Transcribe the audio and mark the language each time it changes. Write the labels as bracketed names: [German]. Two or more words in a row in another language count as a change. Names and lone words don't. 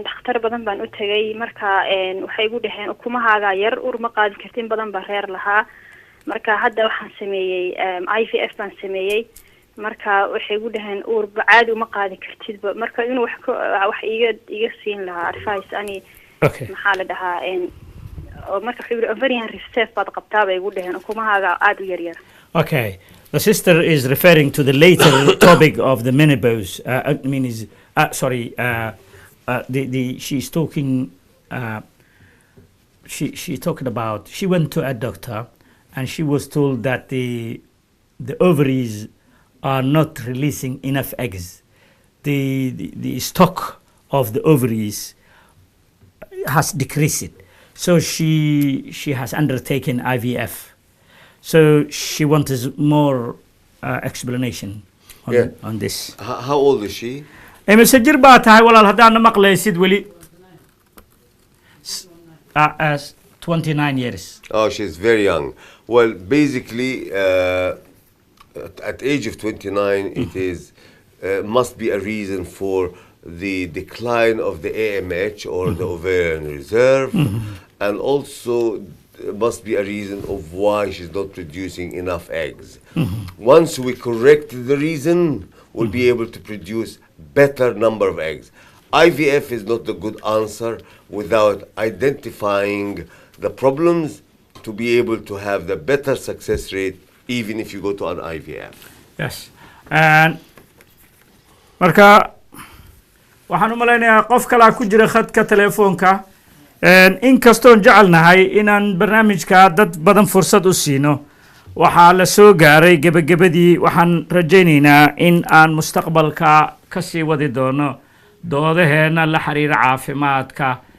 [Somali] dhakhtar badan baan u tagay marka waxay igu dhaheen ukumahaaga yar ur ma qaadi kartin badan baa reer lahaa marka hadda waxaan sameeyay IVF baan sameeyay marka waxay igu dhaheen ur caadi uma qaadi kartid marka inuu wax iga siin lahaa advice ani maxaa la dhahaa marka wuxuu [English] ovarian reserve [Somali] baad qabtaa bay igu dhaheen ukumahaaga aad u yar yar. [English] Okay, the sister is referring to the later topic of the menopause. I mean, she's talking. She talking about. She went to a doctor, and she was told that the ovaries are not releasing enough eggs. The stock of the ovaries has decreased. So she has undertaken IVF. So she wanted more explanation on this. How old is she? [Somali] imise jir baa tahay walaal haddaana maqlaysid weli 29 years. [English] Oh, she's very young. Well, basically, at age of 29, it is must be a reason for the decline of the AMH or the ovarian reserve, and also must be a reason of why she's not producing enough eggs. Once we correct the reason, we'll be able to produce better number of eggs. IVF is not a good answer without identifying the problems to be able to have the better success rate even if you go to an IVF. Yes. [Somali] And marka waxaan u malaynayaa qof kale ku jira khadka telefoonka in kastoon jecelnahay inaan barnaamijka dad badan fursad u siino waxaa la soo gaaray gabagabadii waxaan rajaynaynaa in aan mustaqbalka ka sii wadi doono doodaheena la xiriira caafimaadka